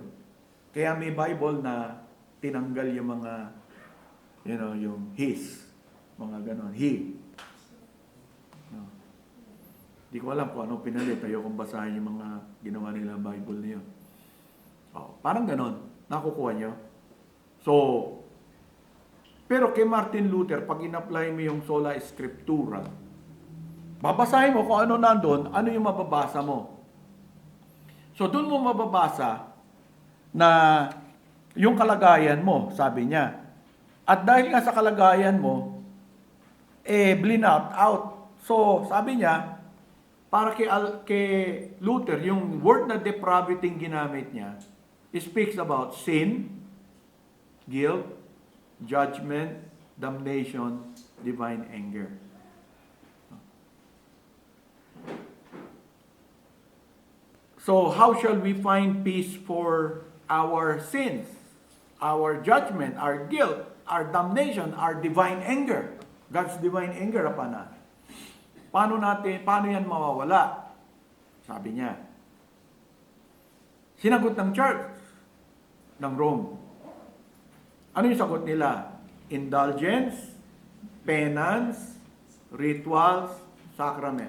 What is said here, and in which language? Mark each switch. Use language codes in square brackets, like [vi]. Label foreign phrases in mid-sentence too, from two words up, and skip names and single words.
[tl] Kaya may Bible na tinanggal yung mga, yung his, mga ganon, he. No. Di ko alam kung ano pinalit. Ayokong basahin yung mga ginawa nila Bible na yun. Parang ganon. Nakukuha nyo. So, pero kay Martin Luther, pag in-apply mo yung [la] sola scriptura, [tl] babasahin mo kung ano nandun, ano yung mababasa mo. So, dun mo mababasa na yung kalagayan mo, sabi niya. At dahil nga sa kalagayan mo, blinout out. So, sabi niya, para kay Luther, yung word na depravity ginamit niya, [en] speaks about sin, guilt, judgment, damnation, divine anger. So, how shall we find peace for our sins, our judgment, our guilt, our damnation, our divine anger? God's divine anger upon us. [tl] Paano yan mawawala? Sabi niya, sinagot ng church ng Rome. Ano yung sagot nila? [en] Indulgence, penance, rituals, sacrament.